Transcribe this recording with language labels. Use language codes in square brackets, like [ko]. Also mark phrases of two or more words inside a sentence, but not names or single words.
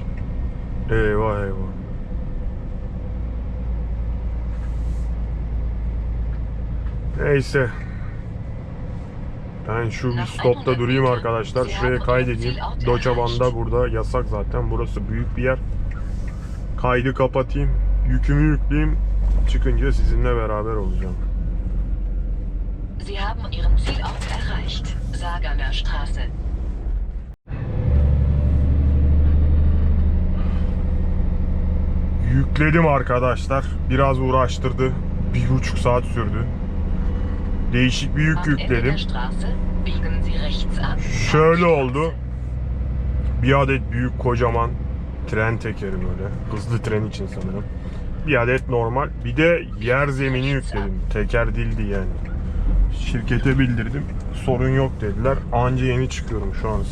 [tr] Eyvah eyvah. Neyse. Ben şu bir stopta durayım arkadaşlar. Şuraya kaydedeyim. Doçaban'da burada yasak zaten. Burası büyük bir yer. Kaydı kapatayım. Yükümü yükleyeyim. Çıkınca sizinle beraber olacağım. [de] Sie haben Ihren Zielort erreicht. Sagerner Straße. [tr] Yükledim arkadaşlar. Biraz uğraştırdı. 1,5 saat sürdü. Değişik bir yük [de] Am Ende [tr] yükledim. [de] der Straße biegen Sie rechts ab. [tr] Şöyle oldu. Bir adet büyük kocaman tren tekeri böyle. Hızlı tren için sanırım. Bir adet normal. Bir de yer zemini yükledim. Teker değildi yani. Şirkete bildirdim. Sorun yok dediler. Anca yeni çıkıyorum şu an.